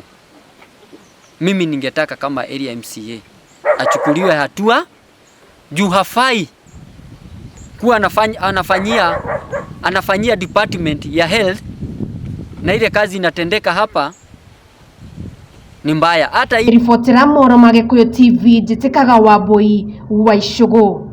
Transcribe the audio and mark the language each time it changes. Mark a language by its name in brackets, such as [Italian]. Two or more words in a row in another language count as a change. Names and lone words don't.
[Swahili] Mimi ningetaka kama [English] area MCA [Swahili] achukuliwe hatua juu hafai kuwa anafanyia department ya health na ile kazi inatendeka hapa ni mbaya. Hata [Kikuyu] riboti ya Mohoro ma Gikuyu TV njitikaga Wambui wa Icũgũ.